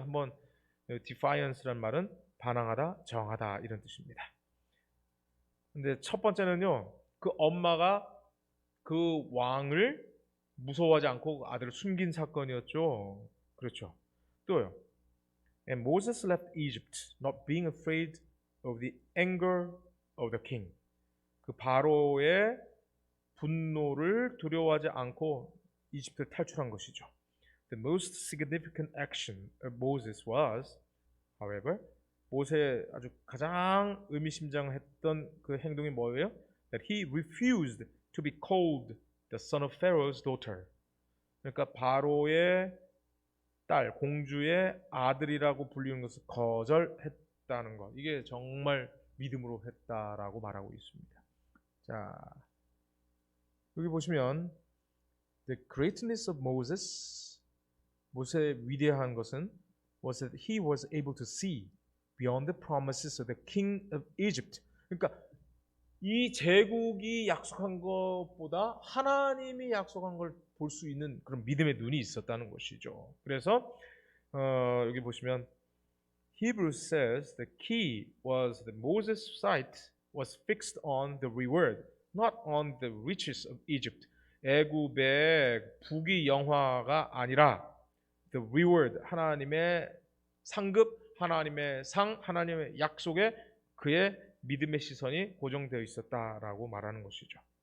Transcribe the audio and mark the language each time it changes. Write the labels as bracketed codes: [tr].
[ko] 한번 defiance란 말은 반항하다, 저항하다 이런 뜻입니다. 근데 첫 번째는요, 그 엄마가 그 왕을 무서워하지 않고 아들을 숨긴 사건이었죠. 그렇죠. 또요. [en] And Moses left Egypt, not being afraid of the anger of the king. [ko] 그 바로의 분노를 두려워하지 않고 이집트를 탈출한 것이죠. [en] The most significant action of Moses was, however, [ko] 모세의 아주 가장 의미심장했던 그 행동이 뭐예요? [en] That he refused to be called the son of Pharaoh's daughter. [ko] 그러니까 바로의 딸, 공주의 아들이라고 불리는 것을 거절했다는 것. 이게 정말 믿음으로 했다라고 말하고 있습니다. 자, 여기 보시면 [en] The greatness of Moses, [ko] 모세의 위대한 것은 [en] was that he was able to see beyond the promises of the king of Egypt. [ko] 그러니까 이 제국이 약속한 것보다 하나님이 약속한 걸 볼 수 있는 그런 믿음의 눈이 있었다는 것이죠. 그래서 여기 보시면 [en] Hebrews says the key was that Moses' sight was fixed on the reward, not on the riches of Egypt. [ko] 애굽의 부귀 영화가 아니라 [en] the reward, [ko] 하나님의 상급, 하나님의 상, 하나님의 약속에 그의 믿음의 시선이 고정되어 있었다라고 말하는 것이죠.